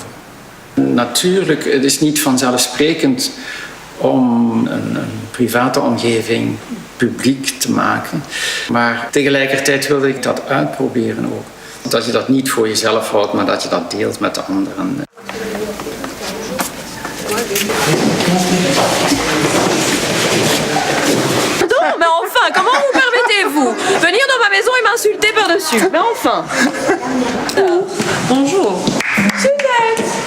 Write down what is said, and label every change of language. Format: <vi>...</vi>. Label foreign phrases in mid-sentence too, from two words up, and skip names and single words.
<nl>Natuurlijk, het is niet vanzelfsprekend om een private omgeving publiek te maken. Maar tegelijkertijd wilde ik dat uitproberen ook. Dat je dat niet voor jezelf houdt, maar dat je dat deelt met de anderen.</nl> <fr>Pardon, mais enfin, comment vous permettez-vous venir dans ma maison et m'insulter par-dessus? Mais enfin. Bonjour. Super.</fr>